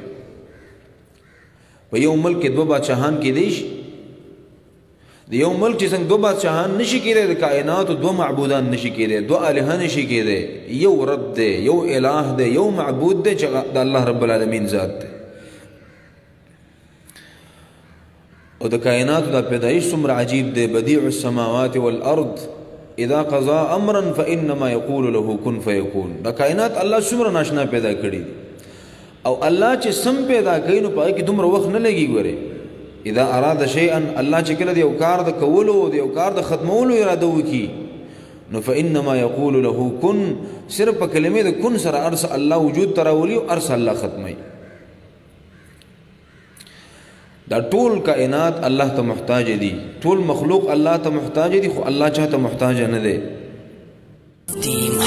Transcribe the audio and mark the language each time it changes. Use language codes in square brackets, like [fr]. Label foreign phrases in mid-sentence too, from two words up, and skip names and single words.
[ps] په یو ملک کې دوه بادشاہان کې دي د یو ملک چې څنګه دوه بادشاہان نشي کېدای د کائنات دوه معبودان نشي کېدای دوه الہ نشي کېدای یو رب دی یو الہ دی یو معبود دی چې د [ar] الله رب العالمین [ps] ذات دی او د کائنات د پیدایش څومره عجیب دی [ar] بدیع السماوات والارض اذا قضى امرا فانما يقول له كن فيكون [ps] د کائنات الله څومره ناشنا پیدا کړی او الله چې سم پیدا کوي نو پای کې دومره وخت نه لګي ګوره [ar] اذا اراد شيئا [ps] الله چې کله د یو کار د کولو د یو کار د ختمولو اراده وکي نو [ar] فانما یقول له کن [ps] صرف په کلمې د کن سره ارس الله وجود تراولي او ارس الله ختمي دا ټول کائنات الله ته محتاج دي ټول مخلوق الله ته محتاج دي خو الله چاته محتاج نه دی.